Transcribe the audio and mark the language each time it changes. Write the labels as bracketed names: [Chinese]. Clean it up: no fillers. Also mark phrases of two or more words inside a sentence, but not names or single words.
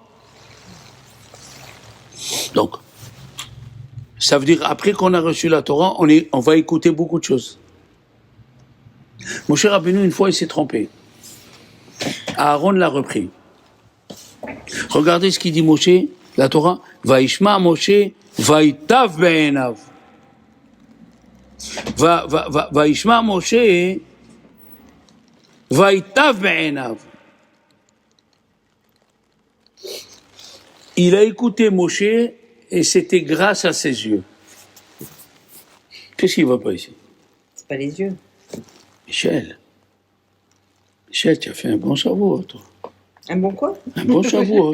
[French] Donc, ça veut dire, après qu'on a reçu la Torah, on va écouter beaucoup de choses. Moshe Rabbeinu, une fois, il s'est trompé. Aaron l'a repris. Regardez ce qu'il dit Moshe, la Torah. [Hebrew] וישמע משה וייטב בעיניו. וישמע משה וייטב בעיניו. [French] il a écouté Moshe et c'était grâce à ses yeux. Qu'est-ce qui ne va pas ici? C'est pas les yeux. Michel, tu as fait un bon Shavuot, toi. Un bon quoi? Un bon Shavuot.